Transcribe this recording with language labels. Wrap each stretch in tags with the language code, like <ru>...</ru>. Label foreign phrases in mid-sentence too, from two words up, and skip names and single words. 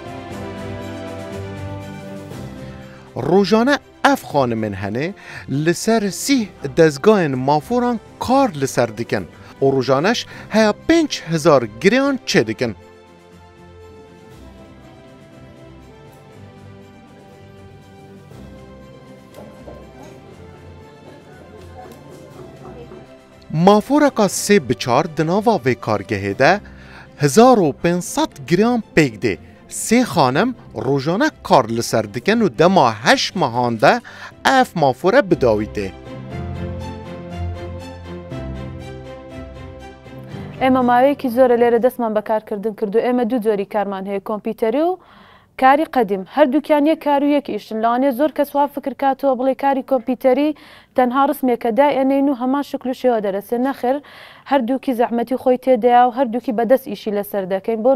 <ku>ڕۆژانە ئەف خانمên hene li ser sîh dezgahên maforan kar li ser dikin û rojaneş heya 5,000 girêyan çê dikin. Maforeka 3 bi 4 di nava vê kargehê de 1500 girêyan pêk dê. 3 xanem rojane kar li ser dikin û dema 8 mehan de ev mafore bi dawî tê.</ku> <ckb>ئێمە ماوەیەکی زۆرە لێرە دەستمان بەکارکردن کردو ئێمە دوو جۆری کارمان هەیە کۆمپیوتەری و کاری قەدیم هەردووکیان یەک کار و یەکیشن لەوانێ زۆر کەس وا فکر کاتەوە بڵێ کاری کۆمپیوتەری تەنها ڕسمێکە دائێنین و هەمان شکل و شێوە دەرەسێ نەخێر هەردووکی زەحمەتی خۆی تێدایە و هەردووکی بەدەست ئیشی لەسەر دەکەین بۆ</ckb>